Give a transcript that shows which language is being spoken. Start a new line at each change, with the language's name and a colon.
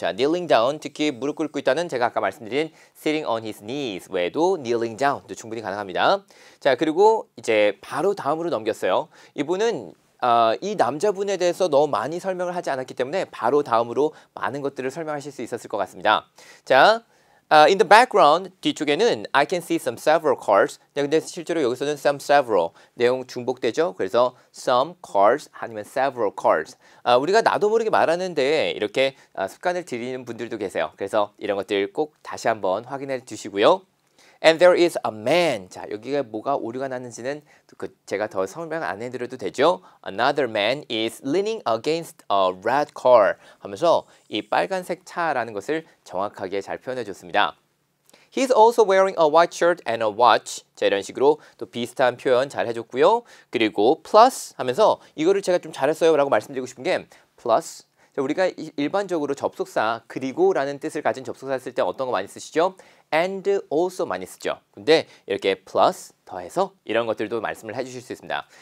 Korean: 자, kneeling down 특히 무릎 꿇고 있다는 제가 아까 말씀드린
English: sitting on his knees
Korean: 외에도 kneeling down도 충분히 가능합니다. 자, 그리고 이제 바로 다음으로 넘겼어요. 이분은 이 남자분에 대해서 너무 많이 설명을 하지 않았기 때문에 바로 다음으로 많은 것들을 설명하실 수 있었을 것 같습니다.
English: 자, in the background
Korean: 뒤쪽에는
English: I can see some several cars.
Korean: 네, 근데 실제로 여기서는
English: some several
Korean: 내용 중복되죠. 그래서 some cars 아니면 several cars. 우리가 나도 모르게 말하는데 이렇게 습관을 들이는 분들도 계세요. 그래서 이런 것들 꼭 다시 한번 확인해 주시고요.
English: And there is a man.
Korean: 자, 여기가 뭐가 오류가 났는지는 제가 더 설명 안 해드려도 되죠.
English: Another man is leaning against a red car
Korean: 하면서 이 빨간색 차라는 것을 정확하게 잘 표현해 줬습니다.
English: He's also wearing a white shirt and a watch.
Korean: 자, 이런 식으로 또 비슷한 표현 잘 해줬고요. 그리고 plus 하면서 이거를 제가 좀 잘했어요 라고 말씀드리고 싶은 게 plus. 자, 우리가 일반적으로 접속사 그리고라는 뜻을 가진 접속사 쓸 때 어떤 거 많이 쓰시죠? and also 많이 쓰죠. 근데 이렇게 plus 더해서 이런 것들도 말씀을 해주실 수 있습니다.